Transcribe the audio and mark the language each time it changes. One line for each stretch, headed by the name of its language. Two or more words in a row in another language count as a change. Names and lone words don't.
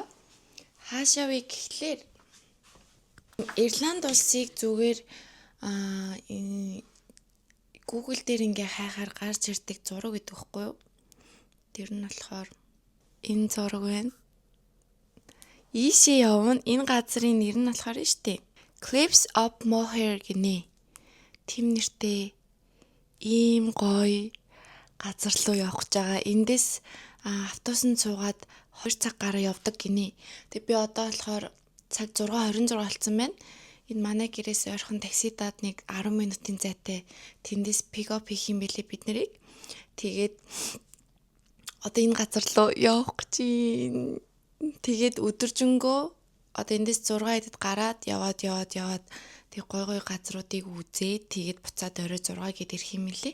Mongolian: Хаашаа вэ гэхлээр Ирланд улсыг зүгээр Google дээр ингээ хайхаар гарч ирдэг зураг гэдэг байхгүй юу? Тэр нь болохоор энэ зураг байна. Ийшээ явна. Энэ газрын нэр нь болохоор штэ. Cliffs of Moher гинэ. Тэм нэртэй ийм гоё газар руу явах гэж байгаа. Эндээс автобусанд суугаад 2 цаг гараа явдаг гинэ. Тэг би одоо болохоор цаг 6:26 болсон байна. Энэ манай гэрээс ойрхон такси даад нэг 10 минутын зайтай тэндээс
English: pick up
Mongolian: хийх юм бэлээ бид нарыг. Тэгээд одоо энэ газар руу явах гэж. Тэгээд өдөржингөө одоо эндээс 6 хэдэд гараад яваад тэг гой газруудыг үзээд тэгээд буцаад орой 6 гээд ирэх юм лээ.